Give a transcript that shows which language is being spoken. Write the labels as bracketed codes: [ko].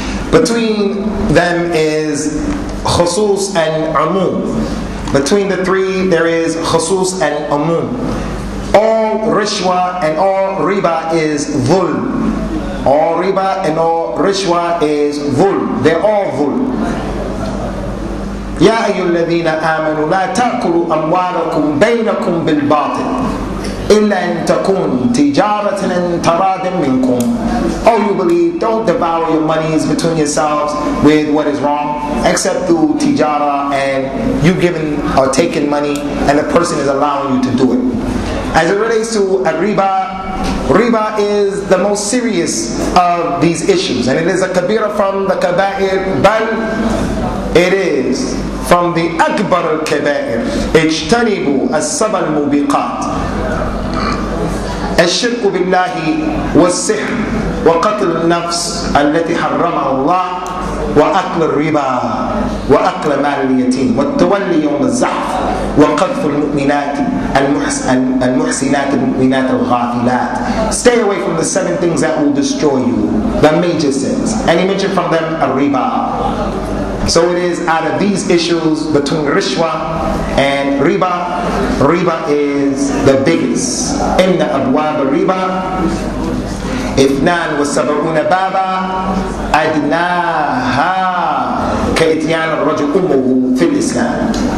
[en] Between them is khusus and umum. Between the three, there is khusus and umum. All rishwa and all riba is dhulm. All riba and all rishwa is dhulm. They're all dhulm. [ar] يا أيها الذين آمنوا لا تأكلوا أموالكم بينكم بالباطل إلا أن تكون تجارة عن تراض منكم. [en] Oh, you believe, don't devour your monies between yourselves with what is wrong, except through tijara and you giving or taking money and the person is allowing you to do it. As it relates to riba is the most serious of these issues, and it is a kabira from the kaba'ir, bal it is from the akbar al-kaba'ir. [ar] Ijtanibu as-saba al-mubiqat. الشرك بالله والسحر وقتل النفس التي حرمها الله وأكل الربا وأكل مال اليتيم والتولي يوم الزحف وقذف المؤمنات المحسنات المؤمنات الغافلات. [en] Stay away from the 7 things that will destroy you, the major sins. And he mentioned from them a riba. So it is out of these issues between rishwa and riba. Riba is the biggest. [ar] إن أبواب الربا 72 بابا أدناها كإتيان الرجل أمه في الإسلام.